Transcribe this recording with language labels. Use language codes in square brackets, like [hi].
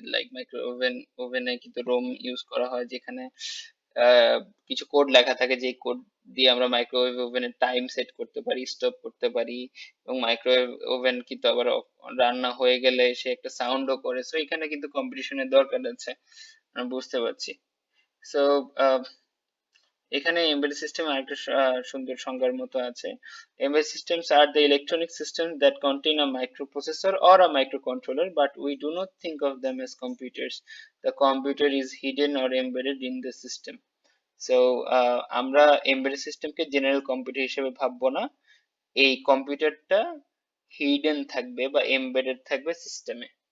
[bn] Like micro ওভেনে কিন্তু Rome use করা হয়, যেখানে কিছু কোড লেখা থাকে, যে কোড দিয়ে আমরা মাইক্রোওয়েভ ওভেনের টাইম সেট করতে পারি, স্টপ করতে পারি, এবং মাইক্রোওয়েভ ওভেন কিন্তু আবার রান্না হয়ে গেলে সে একটা সাউন্ডও করে। সো এখানে কিন্তু কম্পিটিশনের দরকার আছে। বুঝতে পারছি। সো এখানে এমবেডেড সিস্টেম আরেকটা সুন্দর সংজ্ঞার মতো আছে। [en] Embedded systems are the electronic systems that contain a microprocessor or a microcontroller, but we do not think of them as computers. The computer is hidden or embedded in the system. [bn] So আমরা embedded সিস্টেমকে general computer হিসেবে ভাববো না, এই কম্পিউটারটা hidden থাকবে বা embedded থাকবে সিস্টেমে।